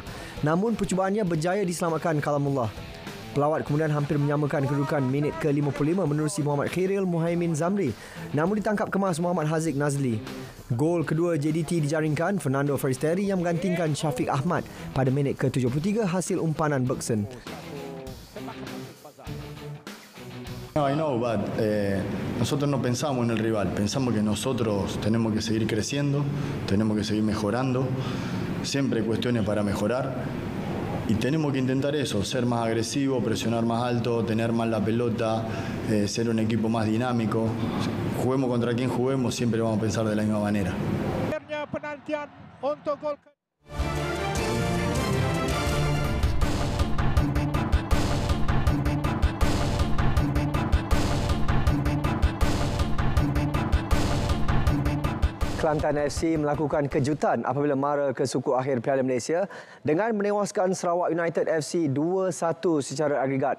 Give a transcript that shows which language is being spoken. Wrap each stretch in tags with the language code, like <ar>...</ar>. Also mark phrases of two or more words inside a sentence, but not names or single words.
<ms>Namun percubaannya berjaya diselamatkan Kalamullah. Pelawat kemudian hampir menyamakan kedudukan minit ke-55 menerusi Muhammad Khairil Muhaimin Zamri. Namun ditangkap kemas Muhammad Haziq Nazli. Gol kedua JDT dijaringkan Fernando Feristeri yang menggantikan Syafiq Ahmad pada minit ke-73 hasil umpanan Bergson.</ms> <en>I know, but</en> <es>nosotros no pensamos en el rival, pensamos que nosotros tenemos que seguir creciendo, tenemos que seguir mejorando, siempre hay cuestiones para mejorar y tenemos que intentar eso, ser más agresivo, presionar más alto, tener más la pelota, ser un equipo más dinámico. Juguemos contra quien juguemos, siempre vamos a pensar de la misma manera.</es> <ms>Penantian untuk gol. Kelantan FC melakukan kejutan apabila mara ke suku akhir Piala Malaysia dengan menewaskan Sarawak United FC 2-1 secara agregat.</ms>